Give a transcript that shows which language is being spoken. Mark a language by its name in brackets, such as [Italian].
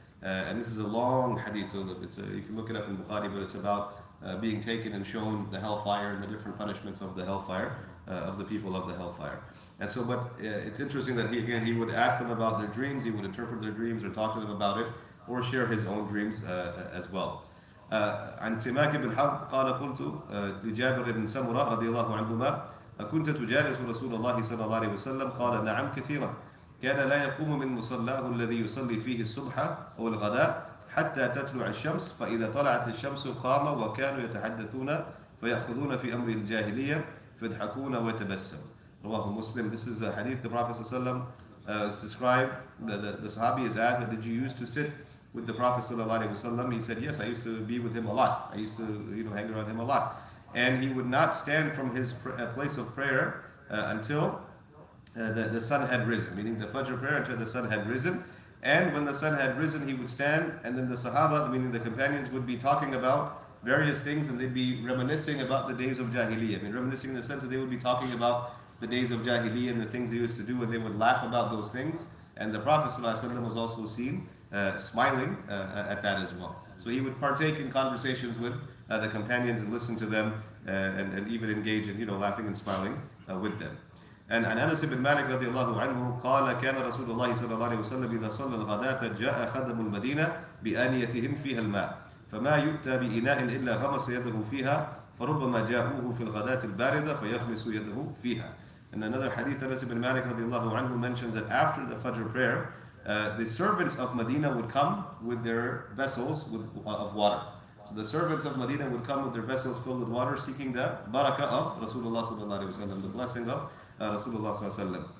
[English] And this is a long hadith, so you can look it up in Bukhari, but it's about being taken and shown the hellfire and the different punishments of the hellfire, of the people of the hellfire. And so, but it's interesting that he would ask them about their dreams, he would interpret their dreams or talk to them about it, or share his own dreams as well. [Arabic] عن سماك بن حرب قال قلت لجابر بن سمرة رضي الله عنهما أكنت تجالس رسول الله صلى الله عليه وسلم قال نعم كثيرا كان لا يقوم من مصلاه الذي يصلي فيه الصبح أو الغداء حتى تطلع الشمس فإذا طلعت الشمس قام وكانوا يتحدثون فيأخذون في أمر الجاهلية فيضحكون ويتبسم رواه مسلم. [English] This is a hadith the Prophet ﷺ is described. The Sahabi is asked that did you used to sit with the Prophet ﷺ? He said yes, I used to be with him a lot. I used to hang around him a lot. And he would not stand from his place of prayer until the sun had risen, meaning the Fajr prayer until the sun had risen. And when the sun had risen, he would stand, and then the Sahaba, meaning the companions, would be talking about various things, and they'd be reminiscing about the days of Jahiliyyah. I mean, reminiscing in the sense that they would be talking about the days of Jahiliyyah and the things they used to do, and they would laugh about those things. And the Prophet ﷺ was also seen smiling at that as well. So he would partake in conversations with the companions and listen to them, and even engage in laughing and smiling with them. [Arabic] And عن أنس بن مالك رضي الله عنه قال كان رسول الله صلى الله عليه وسلم إذا صلى الغداة جاء خدم المدينة بآنيتهم فيها الماء فما يؤتى بإناء إلا غمس يده فيها فربما جاءوه في الغداة الباردة فيغمس يده فيها. [English] And another hadith, Anas ibn Malik radiallahu anhu mentions that after the Fajr prayer, the servants of Medina would come with their vessels of water. So the servants of Medina would come with their vessels filled with water, seeking the barakah of Rasulullah sallallahu alaihi wasallam, the blessing of Rasulullah sallallahu alaihi wasallam.